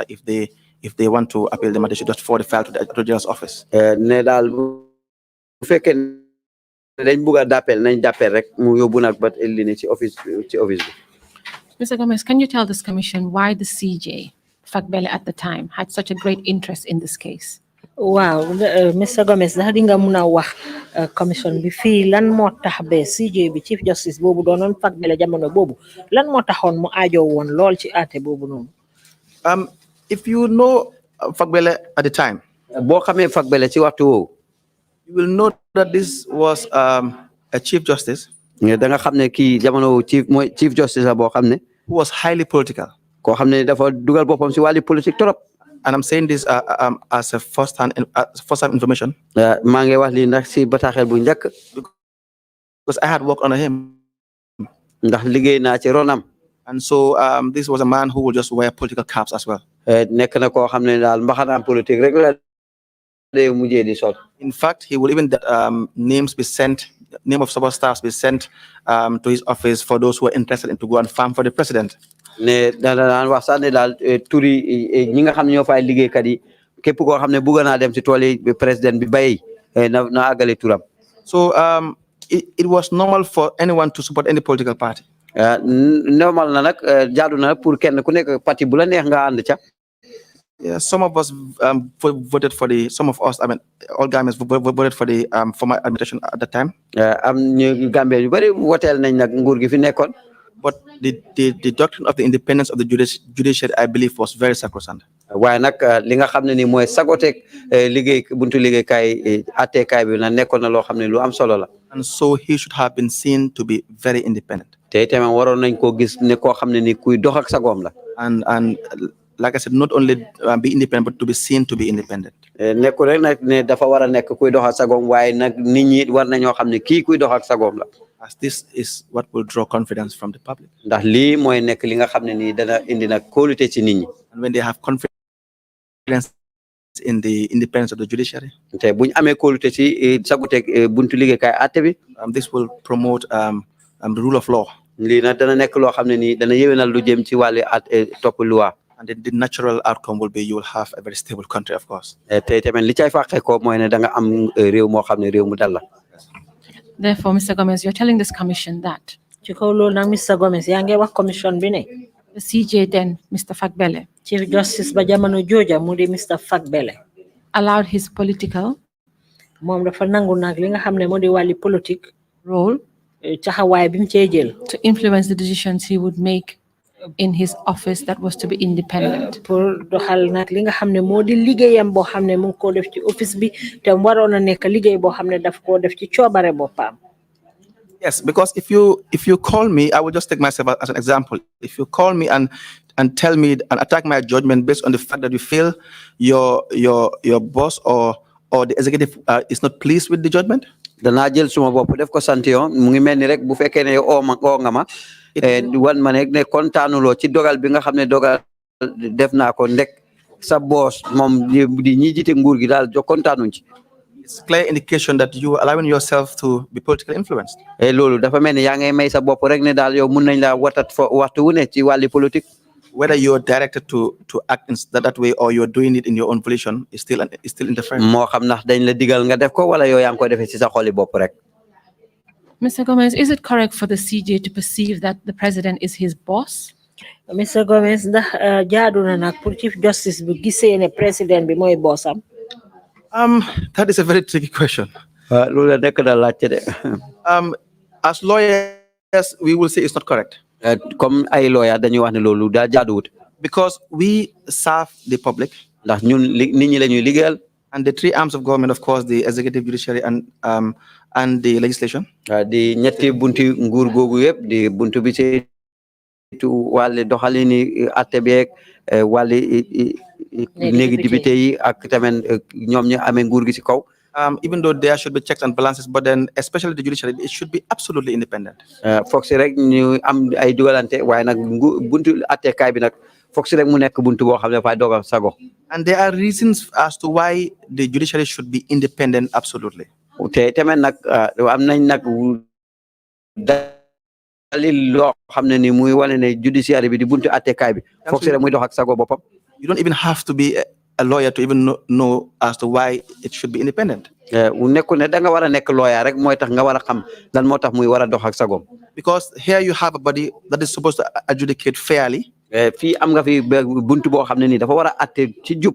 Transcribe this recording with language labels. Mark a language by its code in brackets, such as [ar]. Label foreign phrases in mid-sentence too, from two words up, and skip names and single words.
[en] If they want to appeal the matter, they should just forward the file to the Attorney General's office. [wo] ne daal bu fekkee dañ bugg a d'appel nañ d'appel rek mu yóbbu nag ba indi ne ci office bi. [en] Mr. Gomes, can you tell this commission why the CJ, Fakbele at the time, had such a great interest in this case? Wow, Mr. Gomes, [wo] ndax di nga mun a wax commission bi fii lan moo tax ba CJ bi [en] Chief Justice [wo] boobu doonoon Fakbele jamono boobu lan moo taxoon mu aajo woon lool ci àtte boobu noonu. [en] If you know Fakbele at the time, [wo] boo xamee Fakbele ci waxtu woowu. [en] you will know that this was a Chief Justice. [wo] da nga xam ne kii jamono [en] Chief Justice [wo] la boo xam ne. [en] who was highly political. [wo] koo xam ne dafa dugal boppam si wàllu [fr] politique trop. [en] And I'm saying this as a first-hand information. [wo] maa ngi wax lii ndax si bataaxel bu njëkk. [en] Because I had worked under him. [wo] ndax liggéey naa ci ronam. [en] And so this was a man who would just wear political caps as well. [wo] nekk na koo xam ne daal mbaxanaam politique rek la day mujjee di sol. [en] In fact, he will even name of superstars be sent to his office for those who are interested in to go and farm for the president. [wo] ne daan wax sax ne daal turi ñi nga xam ne ñoo fay liggéeykat yi képp koo xam ne bëgg naa dem si tool yi président bi bay na àggale turam. [en] So it was normal for anyone to support any political party. [wo] normal na nag jaadu na pour kenn ku nekk parti bu la neex nga ànd ca. [en] Yeah, some of us voted for some of us, I mean, all Gambians voted for the former administration at the time. [wo] am ñu Gambie yu bari woteel nañ nag nguur gi fi nekkoon. [en] But the doctrine of the independence of the judiciary, I believe, was very sacrosanct. [wo] waaye nag li nga xam ne ni mooy sagoteeg liggéey buntu liggéeykaay attekaay bi na nekkoon na loo xam ne lu am solo la. [en] And so he should have been seen to be very independent. [wo] te tamit waroon nañ koo gis ne koo xam ne ni kuy dox ak sagoom la. [en] And like I said, not only be independent, but to be seen to be independent. [wo] nekkul rek nag ne dafa war a nekk kuy dox ak sagoom waaye nag nit ñi war nañoo xam ne kii kuy dox ak sagoom la. [en] As this is what will draw confidence from the public. [wo] ndax lii mooy nekk li nga xam ne nii dana indi nag kóolute ci nit ñi. [en] And when they have confidence in the independence of the judiciary, [wo] te buñ amee kóolute ci saguteeg buntu liggéeykaay atte bi. [en] This will promote the rule of law. [wo] lii nag dana nekk loo xam ne nii dana yéwénal lu jëm ci wàllu topp loi. [en] And the natural outcome will be you will have a very stable country, of course. [wo] te tamit li cay fàqee ko mooy ne da nga am réew moo xam ne réew mu dal la. [en] Therefore, Mr. Gomes, you're telling this commission that [wo] ci kaw loolu nag Mr. Gomes yaa ngi wax commission bi ne [en] the CJ then, Mr. Fakbele, Chief Justice [wo] ba jamono jooja mu di Mr. Fakbele [en] allowed his political [wo] moom dafa nangu nag li nga xam ne moo di wàlli politique [en] role [wo] taxawaay bi mu cee jël [en] to influence the decisions he would make in his office that was to be independent. [wo] pour doxal nag li nga xam ne moo di liggéeyam boo xam ne mu ngi koo def ci office bi te mu waroon a nekk liggéey boo xam ne daf koo def ci coobare boppam. [en] Yes, because if you call me, I will just take myself as an example. If you call me and tell me and attack my judgment based on the fact that you feel your boss or the executive is not pleased with the judgment, [wo] danaa jël suma bopp def ko sant yoon mu ngi mel ni rek bu fekkee ne oo nga ma wan ma ne kontaanuloo ci dogal bi nga xam ne dogal def naa ko ndek sa boss moom di ñi jiite nguur gi daal jo kontaanuñ ci. [en] it's clear indication that you are allowing yourself to be politically influenced. [wo] loolu dafa mel ni yaa ngay may sa bopp rek ne daal yow mun nañ laa watat fo waxtu wu ne ci wàlli politique. [en] Whether you're directed to act in that way or you're doing it in your own volition is still interference. [wo] moo xam ndax dañ la digal nga def ko wala yow yaa ngi koy defee ci sa xoli bopp rek. [en] Mr. Gomes, is it correct for the CJ to perceive that the president is his boss? [wo] Mr. Gomes ndax jaadu na nag pour [en] Chief Justice [wo] bi gisee ne président bi mooy bossam. [en] That is a very tricky question. [wo] loolu la nekk na laajte de. [en] As lawyers, we will say it's not correct. [wo] comme ay lawyer dañuy wax ne loolu daa jaaduwut. [en] Because we serve the public. [wo] ndax ñun nit ñi la ñuy liggéeyal. [en] And the three arms of government, of course, the executive, judiciary, and the legislation. [wo] di ñetti bunti nguur googu yëpp di buntu bi ci wàllu doxalini atte beeg wàllu néegi député yi ak tamit ñoom ñu amee nguur gi ci kaw. [en] Even though there should be checks and balances, but then especially the judiciary, it should be absolutely independent. [wo] foog si rek ñu am ay dugalante waaye nag buntu attekaay bi nag foog si rek mu nekk buntu boo xam ne dafay dogal sago. [en] And there are reasons as to why the judiciary should be independent absolutely. [wo] te tamit nag am nañ nag dalil loo xam ne ni muy wane ne judiciary bi di buntu attekaay bi foog si rek muy dox ak sago boppam. [en] You don't even have to be a lawyer to even know as to why it should be independent. [wo] nekkul ne da nga war a nekk lawyer rek mooy tax nga war a xam lan moo tax muy war a dox ak sagom. [en] Because here you have a body that is supposed to adjudicate fairly. [wo] fii am nga fi buntu boo xam ne nii dafa war a atte ci jub.